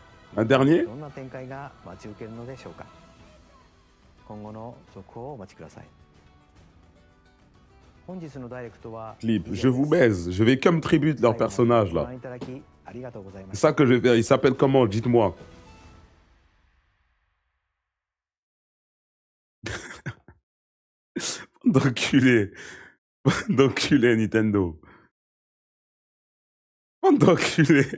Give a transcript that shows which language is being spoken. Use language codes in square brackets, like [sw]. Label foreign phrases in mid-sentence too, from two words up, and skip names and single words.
[fr] Un dernier? [ja] どんな展開が待ち受けるのでしょうか。今後の続報をお待ちください。本日のダイレクトは [fr] Clip, je vous baise. Je vais comme tribute leur personnage là. C'est ça que je vais faire. Il s'appelle comment? Dites-moi. D'enculé. D'enculé Nintendo. D'enculé.